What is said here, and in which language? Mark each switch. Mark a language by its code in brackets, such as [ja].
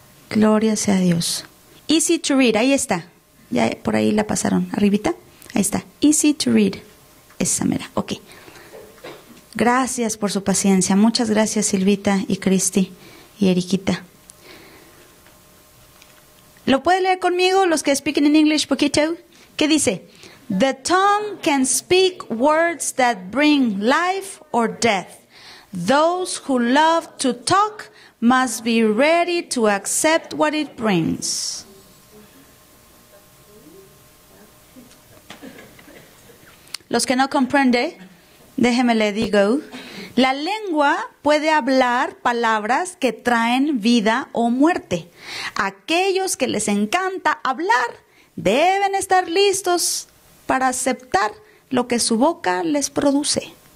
[es] Gloria sea a Dios. [en] Easy to read, [es] ahí está. Ya por ahí la pasaron, arribita. Ahí está. Easy to read. Esa mera, ok. Gracias por su paciencia. Muchas gracias, Silvita y Cristi y Eriquita. ¿Lo puede leer conmigo los que [en] speaking in English [es] poquito? ¿Qué dice? [en] The tongue can speak words that bring life or death. Those who love to talk must be ready to accept what it brings. [es] Los que no comprenden, déjeme le digo, la lengua puede hablar palabras que traen vida o muerte. Aquellos que les encanta hablar deben estar listos para aceptar lo que su boca les produce.